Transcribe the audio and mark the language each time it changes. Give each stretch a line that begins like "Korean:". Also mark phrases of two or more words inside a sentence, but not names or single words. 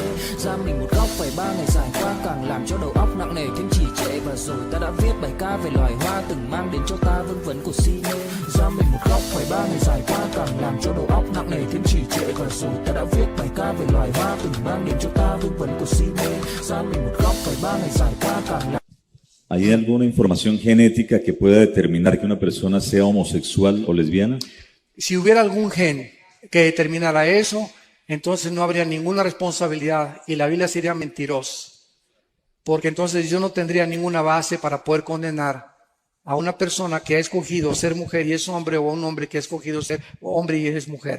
Vietnamese: Ra mình một góc phải 3 ngày dài qua càng làm cho đầu óc nặng nề thêm trì trệ, và rồi ta đã viết bài ca về loài hoa từng mang đến cho ta vương vấn của si mê. Ra mình một góc phải 3 ngày dài qua càng làm cho đầu óc nặng nề thêm trì trệ, và rồi ta đã viết bài ca về loài hoa từng mang đến cho ta vương vấn của si mê. Ra mình một góc phải 3 ngày dài qua càng làm.
Spanish: ¿Hay alguna información genética que pueda determinar que una persona sea homosexual o lesbiana? Si hubiera algún gen que determinara eso, entonces no habría ninguna responsabilidad y la Biblia sería mentirosa. Porque entonces yo no tendría ninguna base para poder condenar a una persona que ha escogido ser mujer y es hombre, o a un hombre que ha escogido ser hombre y es mujer.